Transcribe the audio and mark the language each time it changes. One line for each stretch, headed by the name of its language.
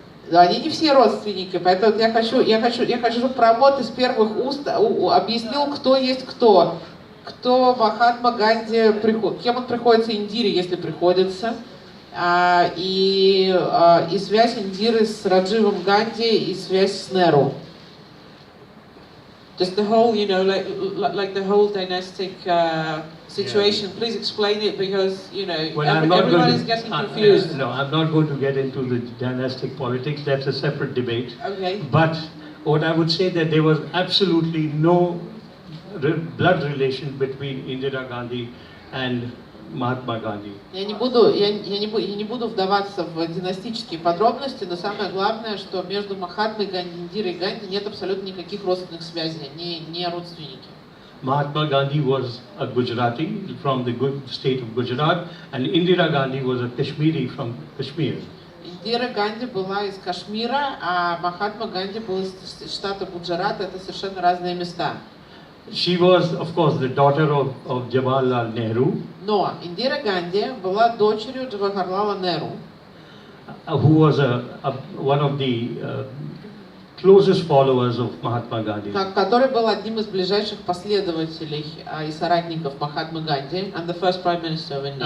Russian: Но они не все родственники, поэтому я хочу, чтобы Прамод из первых уст объяснил, кто есть кто. Кто Махатма Ганди, кем он приходится Индире, если приходится, и связь Индиры с Радживом Ганди, и связь с Неру.
English: Just the whole, like the whole dynastic situation. Please explain it, because everyone is getting confused. No, I'm not going to get into the dynastic politics. That's a separate debate. Okay. But what I would say that there was absolutely no blood relation between Indira Gandhi and Mahatma Gandhi.
Russian: Я не буду вдаваться в династические подробности, но самое главное, что между Махатмой Ганди, Индирой Ганди нет абсолютно никаких родственных связей, не родственники.
English: Mahatma Gandhi was a Gujarati from the state of Gujarat, and Indira Gandhi was a Kashmiri from Kashmir.
Russian: Индира Ганди была из Кашмира, а Махатма Ганди был из штата Гуджарат. Это совершенно разные места.
English: She was, of course, the daughter of Jawaharlal Nehru,
Russian: Но Индира Ганди была дочерью Джавахарлала Неру,
English: who was one of the closest followers of Mahatma Gandhi.
Russian: который был одним из ближайших последователей и соратников Махатмы Ганди,
English: and the first prime minister of India.